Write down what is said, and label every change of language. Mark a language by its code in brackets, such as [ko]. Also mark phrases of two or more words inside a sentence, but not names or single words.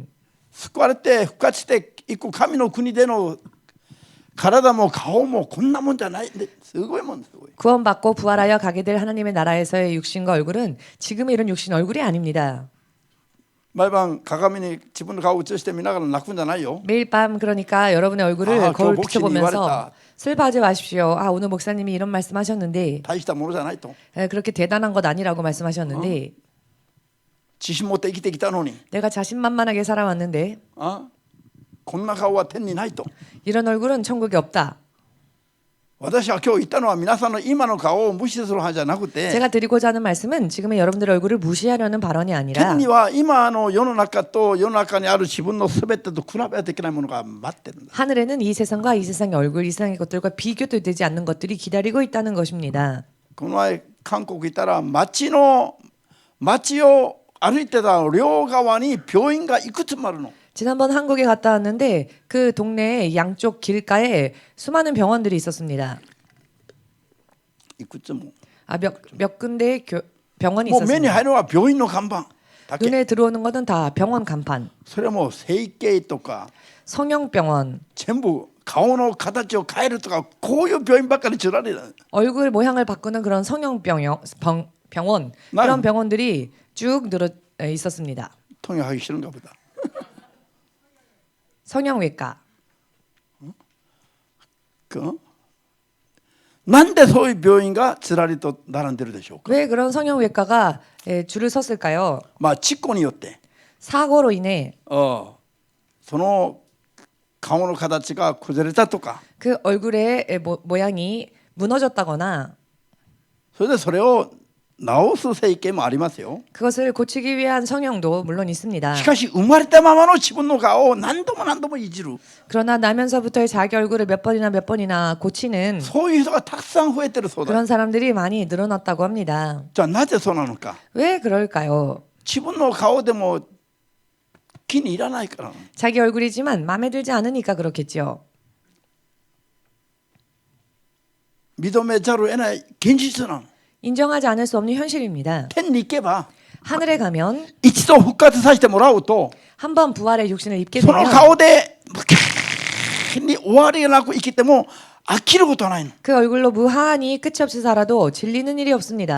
[ja] 救われて復活していく神の国での体も顔もこんなもんじゃないんですごいもんすごい。 [ko] 구원받고 부활하여 가게 될 하나님의 나라에서의 육신과 얼굴은 지금의 이런 육신 얼굴이 아닙니다. [ja] 毎晩鏡に自分の顔を映して見ながら泣くんじゃないよ。 [ko] 매일 밤 그러니까 여러분의 얼굴을 아, 거울 그 목신이 비춰보면서 말했다. 슬퍼하지 마십시오. 아 오늘 목사님이 이런 말씀하셨는데 [ja] 大したものじゃないと。 [ko] 그렇게 대단한 것 아니라고 말씀하셨는데 [ja] 自信持って生きてきたのに [ko] 내가 자신만만하게 살아왔는데 [ja] こんな顔は天にないと。 [ko] 이런 얼굴은 천국에 없다. [ja] 私は今日言ったのは皆さんの今の顔を無視する話じゃなくて [ko] 제가 드리고자 하는 말씀은 지금의 여러분들의 얼굴을 무시하려는 발언이 아니라 [ja] 天には今の世の中と世の中にある自分の全てと比べはできないものが待ってるんだ。 [ko] 하늘에는 이 세상과 이 세상의 얼굴, 이 세상의 것들과 비교도 되지 않는 것들이 기다리고 있다는 것입니다. [ja] この前韓国行ったら街を歩いてた両側に病院がいくつもあるの。 [ko] 지난번 한국에 갔다 왔는데 그 동네의 양쪽 길가에 수많은 병원들이 있었습니다. [ja] いくつも。 [ko] 몇 군데 병원이 [ja] もう目に [ko] 있었습니다. [ja] 入るのは病院の看板。 だけ [ko] 눈에 들어오는 것은 다 병원 간판, [ja] それも整形とか [ko] 성형병원, [ja] 全部顔の形を変えるとかこういう病院ばっかり 줄라리는 [ko] 얼굴 모양을 바꾸는 그런 병원 난- 그런 병원들이 쭉 늘어 있었습니다. 통역하기 싫은가 보다. 성형외과. [ja] 그 なんでそういう病院がずらりと並んでるでしょうか。 [ko] 왜 그런 성형외과가 줄을 섰을까요? [ja] まあ事故によって [ko] 사고로 인해 [ja] その顔の形が崩れたとか [ko] 그 얼굴의 모양이 무너졌다거나 [ja] それでそれを直す整形もありますよ。 [ko] 그것을 고치기 위한 성형도 물론 있습니다. [ja] しかし生まれたままの自分の顔を何度も何度もいじる [ko] 그러나 나면서부터의 자기 얼굴을 몇 번이나 고치는 [ja] そういう人がたくさん増えてるそうだ。 [ko] 그런 사람들이 많이 늘어났다고 합니다. [ja] じゃあなぜそうなのか。 [ko] 왜 그럴까요? [ja] 自分の顔でも気に入らないから。 [ko] 자기 얼굴이지만 마음에 들지 않으니까 그렇겠죠. [ja] 認めざるを得ない現実なの。 [ko] 인정하지 않을 수 없는 현실입니다. [ja] 天に行けば [ko] 하늘에 가면 [ja] 一度復活させてもらうと [ko] 한번 부활의 육신을 입게 [ja] その [ko] 되면 [ja] 顔でに終わりがなく生きても飽きることはないの。 [ko] 그 얼굴로 무한히 끝이 없이 살아도 질리는 일이 없습니다.